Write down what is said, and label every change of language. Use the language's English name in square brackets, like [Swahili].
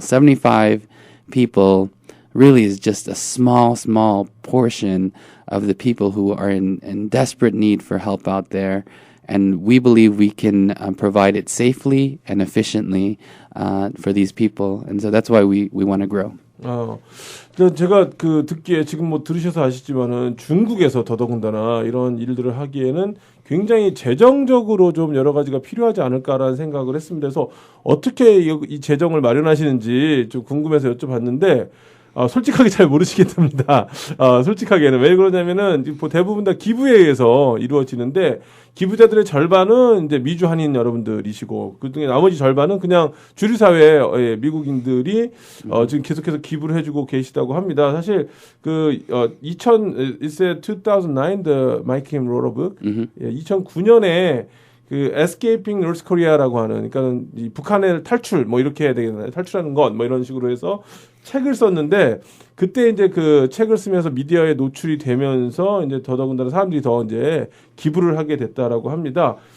[English] 75 people really is just a small portion of the people who are in desperate need for help out there. And we believe we can provide it safely and efficiently for these people. And so that's why we want to grow. [Korean] 제가 듣기에 지금 뭐 들으셔서 아시지만은 중국에서 더더군다나 이런 일들을 하기에는 굉장히 재정적으로 좀 여러 가지가 필요하지 않을까라는 생각을 했습니다. 그래서 어떻게 이 재정을 마련하시는지 좀 궁금해서 여쭤봤는데 솔직하게 잘 모르시겠답니다. 솔직하게는. 왜 그러냐면은 대부분 다 기부에 의해서 이루어지는데 기부자들의 절반은 이제 미주 한인 여러분들이시고 그중에 나머지 절반은 그냥 주류사회 미국인들이 지금 계속해서 기부를 해주고 계시다고 합니다. 사실 [English] it's 2009 the Mike Kim wrote a book. [Korean] 2009년에 그 Escaping North Korea라고 하는 그러니까 이 북한의 탈출 뭐 이렇게 해야 되겠나요? 탈출하는 것 뭐 이런 식으로 해서 책을 썼는데 그때 이제 그 책을 쓰면서 미디어에 노출이 되면서 이제 더더군다나 사람들이 더 이제 기부를 하게 됐다라고 합니다.